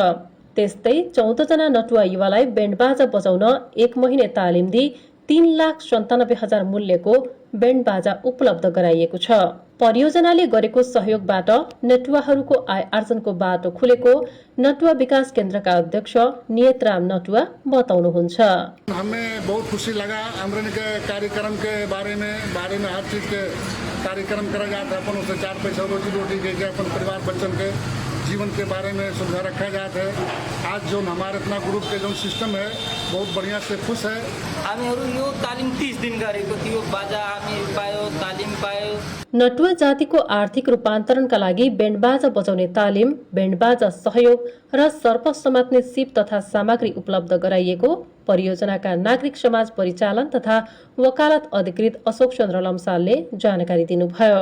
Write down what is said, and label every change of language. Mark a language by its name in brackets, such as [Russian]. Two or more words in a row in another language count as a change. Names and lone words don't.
[Nepali] त्यस्तै 14 जना नटुवा युवालाई बेन्ड बाजा बजाउन 1 महिने तालिम दिई 3,97,000 मूल्यको बेन्ड बाजा उपलब्ध गराइएको छ। परियोजनाले गरेको सहयोगबाट नटुवाहरूको आय आर्जनको बाटो खुलेको नटुवा विकास केन्द्रका अध्यक्ष नियतराम नटुवा बताउनुहुन्छ। [Hindi] हमें बहुत खुशी लगा। अमृत के कार्यक्रम के बारे में हर चीज के कार्यक्रम करा जाता है। अपन उसे 4 पैसा रोजी के अपन परिवार बच्चन के जीवन के बारे में सुविधा रखा जाता है। आज जो हमारे अपना ग्रुप के जो सिस्टम है बहुत बढ़िया से खुश है। [Nepali] हामीहरू यो तालिम 30 दिन गरेको थियो। बाजा हामी पायो, तालिम पायो। नटुवा जातिको आर्थिक रूपान्तरणका लागि बेन्ड बाजा बजाउने तालिम, बेन्ड बाजा सहयोग र सर्प समात्ने सिप तथा सामग्री उपलब्ध गराइएको परियोजनाका नागरिक समाज परिचालन तथा वकालत अधिकृत अशोक चन्द्र लम्सालले जानकारी दिनुभयो।